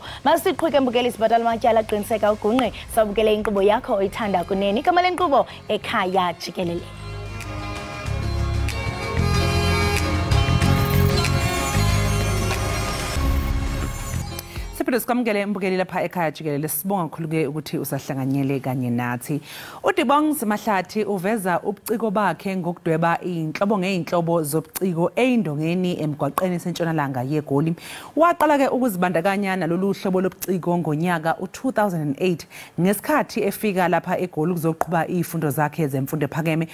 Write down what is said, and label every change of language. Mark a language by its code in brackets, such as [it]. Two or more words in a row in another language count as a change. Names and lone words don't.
[xh] Masiqhubeke mbukeli sibhatala amatyala qiniseka ugungqe sabukele inkqubo yakho oyithanda kunene igama lenkqubo Ekhaya Jikelele. [zu] Siphinde sikwamukele mbukeli lapha ekhaya Jikelele sibonga kakhulu-ke ukuthi usahlanganyele kanye nathi. uDibongs Mahlathi uveza ubuciko bakhe ngokudweba inhlobo ngeinhlobo zobuciko eyindongeni emgwaqeni esentshonalanga yeGoli. Waqala-ke ukuzibandakanya nalolu hlobo lobuciko ngonyaka u-2008 ngesikhathi efika lapha eGoli ukuzoqhuba izifundo zakhe zemfundo ephakeme.